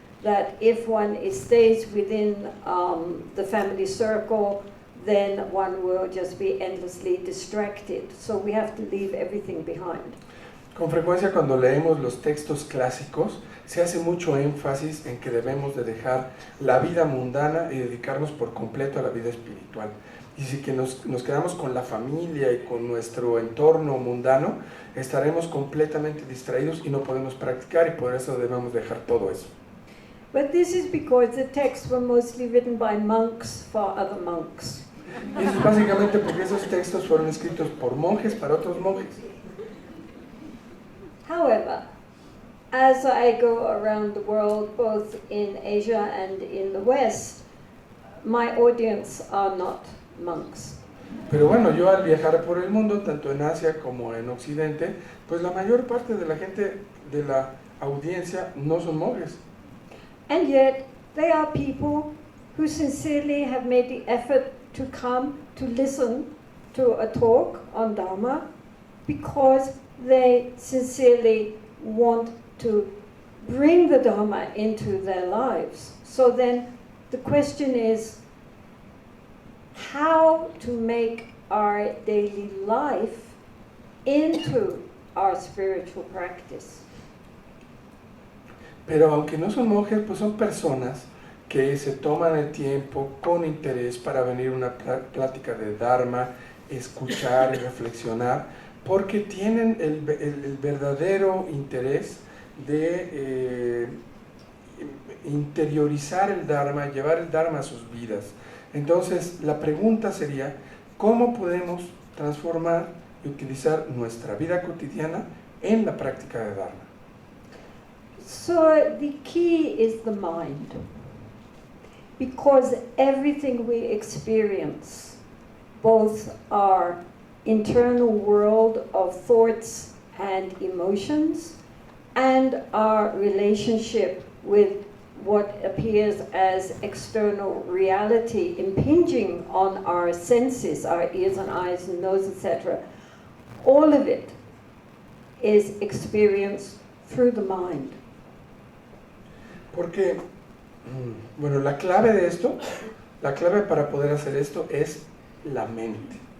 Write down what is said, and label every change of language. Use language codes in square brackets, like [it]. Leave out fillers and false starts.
[en] That if one stays within the family circle, then one will just be endlessly distracted. So we have to leave everything behind. [es] Con frecuencia cuando leemos los textos clásicos, se hace mucho énfasis en que debemos de dejar la vida mundana y dedicarnos por completo a la vida espiritual. Y si que nos quedamos con la familia y con nuestro entorno mundano, estaremos completamente distraídos y no podemos practicar, y por eso debemos dejar todo eso. [en] But this is because the texts were mostly written by monks for other monks. [es] Y eso es básicamente porque esos textos fueron escritos por monjes para otros monjes. [en] However, as I go around the world, both in Asia and in the West, my audience are not monks. [es] Pero bueno, yo al viajar por el mundo, tanto en Asia como en Occidente, pues la mayor parte de la gente de la audiencia no son monjes. [en] And yet, they are people who sincerely have made the effort to come to listen to a talk on Dharma because they sincerely want to bring the Dharma into their lives. So then the question is how to make our daily life into our spiritual practice. [es] Pero aunque no son monjes, pues son personas que se toman el tiempo con interés para venir a una plática de Dharma, escuchar y reflexionar, porque tienen el verdadero interés de interiorizar el Dharma, llevar el Dharma a sus vidas. Entonces, la pregunta sería, ¿cómo podemos transformar y utilizar nuestra vida cotidiana en la práctica de Dharma? [en] So the key is the mind, because everything we experience, both our internal world of thoughts and emotions, and our relationship with what appears as external reality impinging on our senses, our ears and eyes and nose, etc., all of it is experienced through the mind. [es] Porque, bueno, la clave de esto, la clave para poder hacer esto es la mente.